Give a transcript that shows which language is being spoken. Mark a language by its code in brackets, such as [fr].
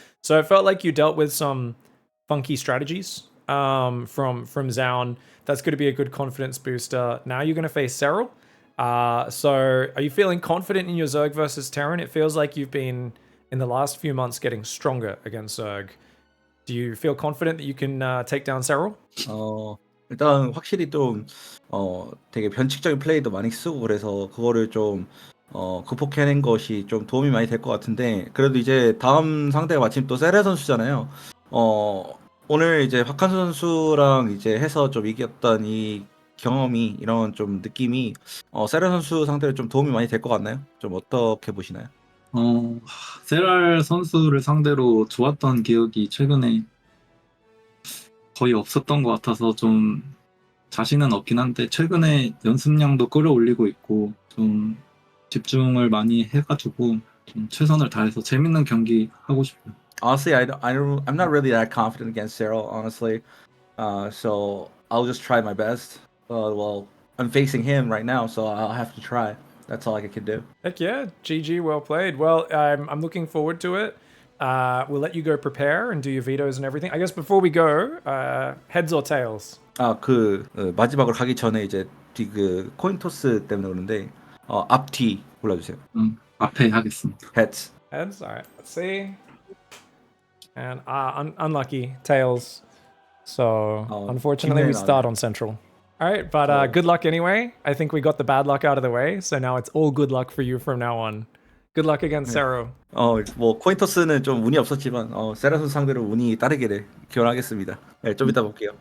[en] So it felt like you dealt with some funky strategies from ZOUN. That's going to be a good confidence booster. Now you're going to face Serral. So are you feeling confident in your Zerg versus Terran? It feels like you've been, in the last few months, getting stronger against Zerg. Do you feel confident that you can take down Serral? [ko] 일단 확실히 좀 되게 변칙적인 플레이도 많이 쓰고 그래서 그거를 좀 극복해낸 것이 좀 도움이 많이 될 것 같은데 그래도 이제 다음 상대가 마침 또 세레 선수잖아요. 오늘 이제 박한 선수랑 이제 해서 좀 이겼던 이 경험이 이런 좀 느낌이 세레 선수 상대로 좀 도움이 많이 될 것 같나요? 좀 어떻게 보시나요? 세랄 선수를 상대로 좋았던 기억이 최근에 거의 없었던 것 같아서 좀 자신은 없긴 한데 최근에 연습량도 끌어올리고 있고 좀 집중을 많이 해가지고 좀 최선을 다해서 재밌는 경기 하고 싶어요. [en] Honestly, I'm not really that confident against Cyril, honestly. So I'll just try my best. Well, I'm facing him right now, so I'll have to try. That's all I can do. Heck yeah, GG, well played. Well, I'm looking forward to it. We'll let you go prepare and do your vetoes and everything. I guess before we go, heads or tails? [ko] 마지막으로 가기 전에 이제 그 코인 토스 때문에 그러는데 앞뒤 골라주세요. 앞에 하겠습니다. [en] Heads. Heads, all right, let's see. And unlucky, tails. So unfortunately, we start on central. All right, but good luck anyway. I think we got the bad luck out of the way, so now it's all good luck for you from now on. Good luck against Serral. [ko] 뭐 코인 토스는 좀 운이 없었지만 세라 선수 상대로 운이 따르기를 기원하겠습니다. 네, 좀 이따 볼게요.